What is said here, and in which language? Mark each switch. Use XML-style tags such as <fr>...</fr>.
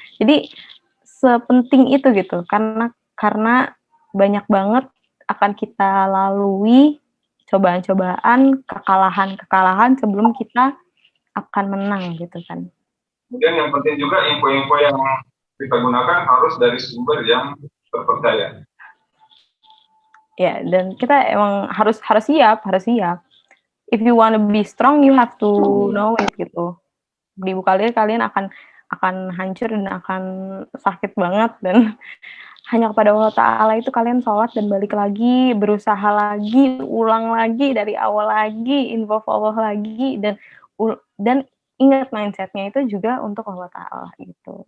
<id>Jadi sepenting itu gitu, karena banyak banget akan kita lalui cobaan-cobaan, kekalahan sebelum kita akan menang gitu kan. Kemudian yang penting juga info-info yang kita gunakan harus dari sumber yang terpercaya. Ya, dan kita emang harus siap.</id> <en>If you want to be strong, you have to know it</en> <id>gitu. Di kalian akan hancur dan akan sakit banget, dan hanya kepada Allah Ta'ala itu kalian sholat dan balik lagi, berusaha lagi, ulang lagi, dari awal lagi, involve Allah lagi, dan ingat mindsetnya itu juga untuk Allah Ta'ala gitu.</id>